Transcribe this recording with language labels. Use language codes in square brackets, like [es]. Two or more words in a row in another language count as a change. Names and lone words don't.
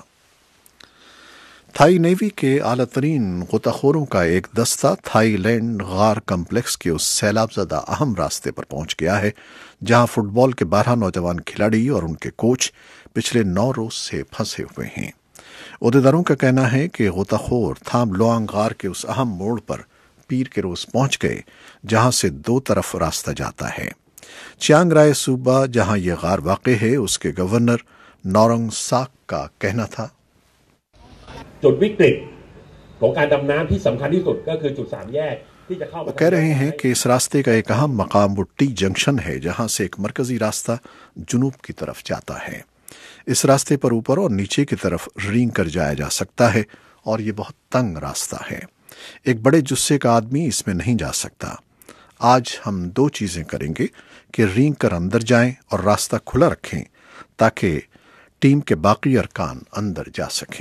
[ur] تھائی نیوی کے اعلیٰ ترین غوطہ خوروں کا ایک دستہ تھائی لینڈ غار کمپلیکس کے اس سیلاب زدہ اہم راستے پر پہنچ گیا ہے جہاں فٹ بال کے 12 نوجوان کھلاڑی اور ان کے کوچ پچھلے 9 روز سے پھنسے ہوئے ہیں۔ عہدیداروں کا کہنا ہے کہ غوطہ خور تھام لوانگ غار کے اس اہم موڑ پر پیر کے روز پہنچ گئے جہاں سے 2 طرف راستہ جاتا ہے۔ چیانگ رائے صوبہ جہاں یہ غار واقع ہے اس کے گورنر نورنگ ساک کا کہنا تھا، [th] จุดวิกฤตของการดำน้ำที่สำคัญที่สุดก็คือจุด3แยกที่จะเข้า [ur] وہ کہہ رہے ہیں کہ اس راستے کا ایک اہم مقام وہ [en] T junction [ur] ہے جہاں سے ایک مرکزی راستہ جنوب کی طرف جاتا ہے۔ اس راستے پر اوپر اور نیچے کی طرف رینگ کر جایا جا سکتا ہے اور یہ بہت تنگ راستہ ہے۔ ایک بڑے جثے کا آدمی اس میں نہیں جا سکتا۔ آج ہم 2 چیزیں کریں گے کہ رینگ کر اندر جائیں اور راستہ کھلا رکھیں تاکہ ٹیم کے باقی ارکان اندر جا سکیں۔